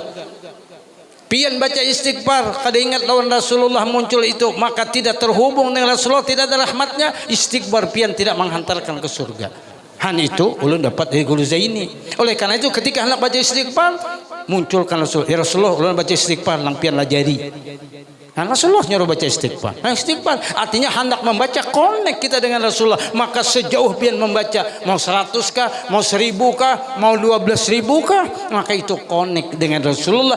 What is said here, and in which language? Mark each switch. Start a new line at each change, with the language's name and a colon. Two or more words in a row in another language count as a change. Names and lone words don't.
Indonesian: Pian baca istighfar, kada ingat lawan Rasulullah muncul itu, maka tidak terhubung dengan Rasulullah, tidak ada rahmatnya, istighfar pian tidak menghantarkan ke surga. Han itu ulun dapat dari guru Zaini. Oleh karena itu ketika hendak baca istighfar, munculkan Rasul.
Banjar: Ya Rasulullah, ulun baca istighfar, lang pian lajari. Nah, Rasulullah nyuruh baca istighfar.
Indonesian: Nah, istighfar artinya hendak membaca, connect kita dengan Rasulullah. Maka sejauh pian membaca, mau 100 kah, mau 1000 kah, mau 12.000 kah, maka itu connect dengan Rasulullah.